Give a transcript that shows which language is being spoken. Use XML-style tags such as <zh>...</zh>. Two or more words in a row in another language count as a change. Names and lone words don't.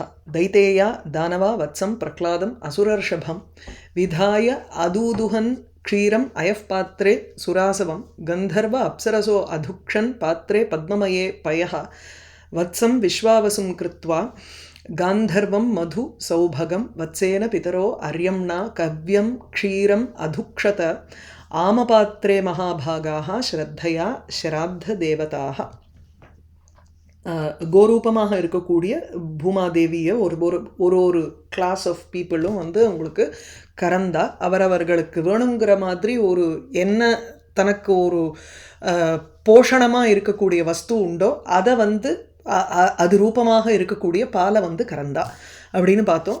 <sa>दैतेया दानवा वत्सं प्रह्लादम् असुरर्षभं विधाय अदूदुहन् क्षीरम् अयः पात्रे सुरासवं गन्धर्व अप्सरसो अधुक्षन् पात्रे पद्ममये पयः वत्सं विश्वावसुं कृत्वा गान्धर्वं मधु सौभगं वत्सेन पितरो अर्यम्णा कव्यं क्षीरम् अधुक्षत आमपात्रे महाभागाः श्रद्धया श्राद्धदेवताः।</sa> <ta>கோரூபமாக இருக்கக்கூடிய பூமாதேவியை ஒரு</ta> <en>class of peoples</en> <ta>வந்து உங்களுக்கு கறந்தா அவரவர்களுக்கு வேணுங்கிற மாதிரி ஒரு என்ன தனக்கு ஒரு போஷணமாக இருக்கக்கூடிய வஸ்து உண்டோ அதை வந்து அது ரூபமாக இருக்கக்கூடிய பாலை வந்து கறந்தா அப்படின்னு பார்த்தோம்.</ta>